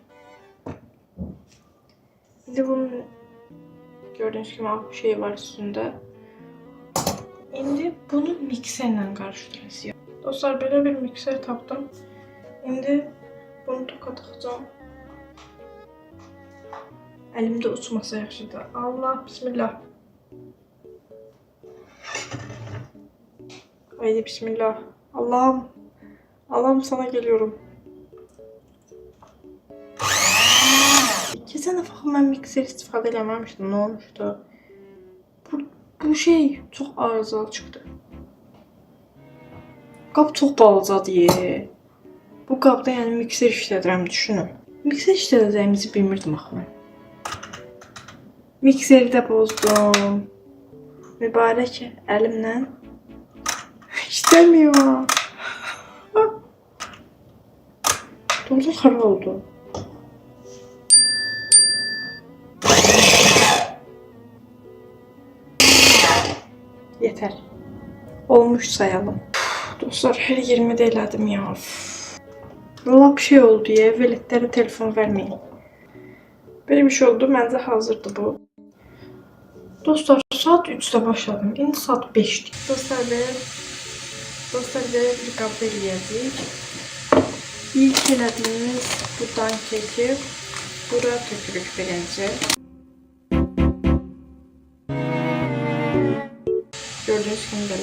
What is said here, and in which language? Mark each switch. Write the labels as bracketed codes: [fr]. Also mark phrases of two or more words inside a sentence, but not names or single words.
[az] İndi bunun gördüyünüz kimi ağ bir şey var üstündə. İndi bunu mikserlə qarışdıracağıq. Dostlar, belə bir mikser tapdım. İndi bunu toka taxacağım. Əlimdə uçmasa yaxşıdır. Allah, [tr] bismillah. Haydi bismillah. Allah'ım. Allah'ım, sana geliyorum. [az] Keçən dəfə mən mikser istifadə eləməmişdim. Nə olmuşdu? Bu şey çox arızalı çıxdı. Qab çox balacadır. Bu qabda yəni mikser işlədirəm, düşünün. Mikser işlədəcəyimizi bilmirdim axı mən. Mikseri də bozdum. Mübarək əlimlə. İşləmiyor. Doğru xarab oldu. [tr] Yeter. Olmuş sayalım. Dostlar, her yerimi de [az] elədim ya. Lap şey oldu ya. [tr] Veletlere telefon vermeyin. Böyle bir şey oldu. Bence hazırdı bu. Dostlar, saat 3'te başladım. [az] İndi saat 5'dir. Dostlar, böyle bir qabda eləyəcəyik. İlk elədiyimiz bu dankeki bura tökürük birinci. Gördüğünüz kimi belə.